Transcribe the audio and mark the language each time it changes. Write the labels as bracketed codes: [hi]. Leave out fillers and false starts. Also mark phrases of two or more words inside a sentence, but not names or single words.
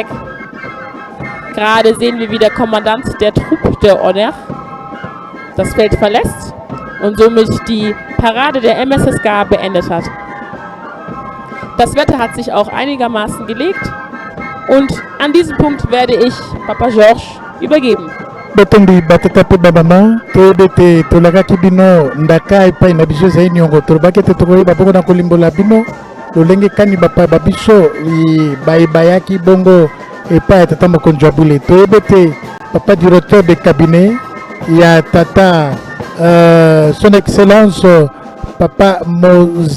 [de] Gerade sehen wir, wie der Kommandant der Truppe der Honor das Feld verlässt und somit die Parade der MSSK beendet hat. Das Wetter hat sich auch einigermaßen gelegt und an diesem Punkt werde ich Papa Georges übergeben. [ln] Botombi batata pe babama toyebete tolakaki bino ndaka epai na biso ezali niongo tolobaki ete tokoyeba bongo na kolimbola bino lolenge kani bapaya biso bayaki bongo epai ya tata mokonzi wa bule toyebete papa [fr] directeur de cabinet [ln] ya tata [fr] son excellence [ln] papa Mozi